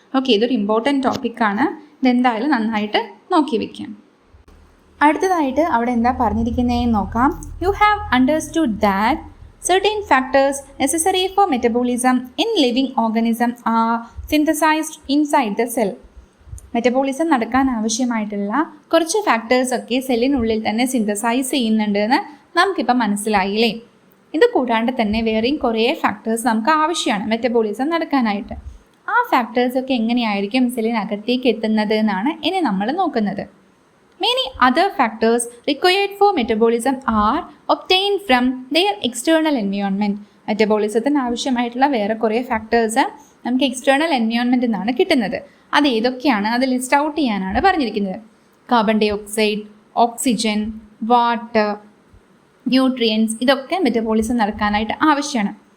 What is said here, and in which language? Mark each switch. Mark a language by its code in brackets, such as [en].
[ml] Okay, ഇതൊരു important ടോപ്പിക്കാണ്. ഇതെന്തായാലും നന്നായിട്ട് നോക്കി വയ്ക്കാം. അടുത്തതായിട്ട് അവിടെ എന്താ പറഞ്ഞിരിക്കുന്നതെന്ന് നോക്കാം. [en] You have understood that certain factors necessary for metabolism in living organism are synthesized inside the cell. [ml] Metabolism നടക്കാൻ ആവശ്യമായിട്ടുള്ള കുറച്ച് ഫാക്ടേഴ്സൊക്കെ സെല്ലിനുള്ളിൽ തന്നെ സിന്തസൈസ് ചെയ്യുന്നുണ്ടെന്ന് നമുക്കിപ്പോൾ മനസ്സിലായില്ലേ. ഇത് കൂടാണ്ട് തന്നെ വേറെയും കുറേ ഫാക്ടേഴ്സ് നമുക്ക് ആവശ്യമാണ് മെറ്റബോളിസം നടക്കാനായിട്ട്. ആ ഫാക്ടേഴ്സൊക്കെ എങ്ങനെയായിരിക്കും സെല്ലിനകത്തേക്ക് എത്തുന്നത് എന്നാണ് ഇനി നമ്മൾ നോക്കുന്നത്. [en] Many other factors required for metabolism are obtained from their external environment. [ml] മെറ്റബോളിസത്തിന് ആവശ്യമായിട്ടുള്ള വേറെ കുറേ ഫാക്ടേഴ്സ് നമുക്ക് എക്സ്റ്റേണൽ എൻവയോൺമെൻറ്റിൽ നിന്നാണ് കിട്ടുന്നത്. അത് ഏതൊക്കെയാണ് അത് ലിസ്റ്റ് ഔട്ട് ചെയ്യാനാണ് പറഞ്ഞിരിക്കുന്നത്. Carbon dye oxide, oxygen, water, nutrients, ഇതൊക്കെ മെറ്റബോളിസം നടക്കാനായിട്ട് ആവശ്യമാണ്.